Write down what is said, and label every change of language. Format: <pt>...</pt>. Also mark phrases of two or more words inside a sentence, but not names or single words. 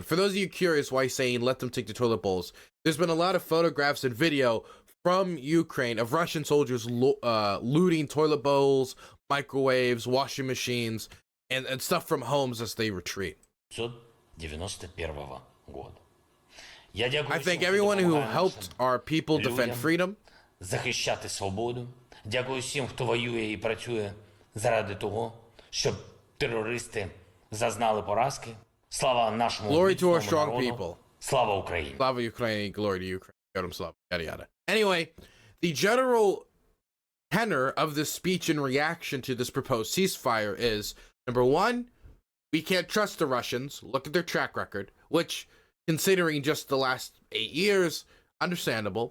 <en>For those of you curious why he's saying let them take the toilet bowls, there's been a lot of photographs and video from Ukraine of Russian soldiers looting toilet bowls, microwaves, washing machines, and stuff from homes as they retreat. I thank everyone who helped our people defend freedom.</en> <uk>Захищати свободу. Дякую всім, хто воює і працює заради того, щоб терористи зазнали поразки. Слава нашому</uk> <en>Glory to our</en> <uk>міцному</uk> <en>strong</en> <uk>народу.</uk> <en>people.</en> <uk>Слава Україні.</uk> <en>Slava Ukraine, glory to Ukraine, Yodam Slav, yada yada. Anyway, the general tenor of this speech in reaction to this proposed ceasefire is, number one, we can't trust the Russians. Look at their track record, which, considering just the last 8 years, understandable.</en>